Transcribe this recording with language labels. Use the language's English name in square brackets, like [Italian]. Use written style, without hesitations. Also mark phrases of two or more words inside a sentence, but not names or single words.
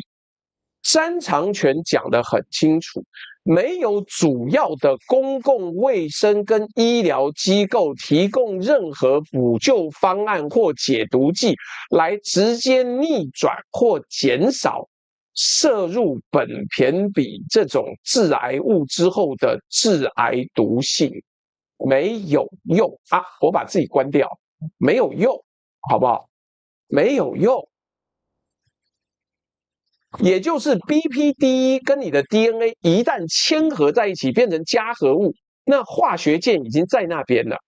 [Chinese] 詹長全講得很清楚，沒有主要的公共衛生跟醫療機構提供任何補救方案或解毒劑，來直接逆轉或減少攝入苯鈿比這種致癌物之後的致癌毒性。沒有用啊！我把自己關掉，沒有用，好不好？沒有用。也就是 BPD 跟你的 DNA 一旦牽合在一起，變成加合物，那化學鍵已經在那邊了。